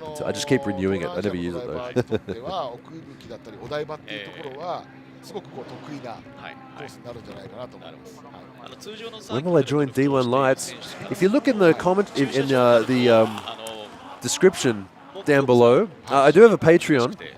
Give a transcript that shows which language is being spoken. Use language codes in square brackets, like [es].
[en] I just keep renewing it. I never use it though. [ja] Okuibuki だったりお台場っていうところはすごくこう得意なコースになるんじゃないかなと思います。 [en] When will I join D1 Lights? If you look in the comment in the description down below, I do have a Patreon.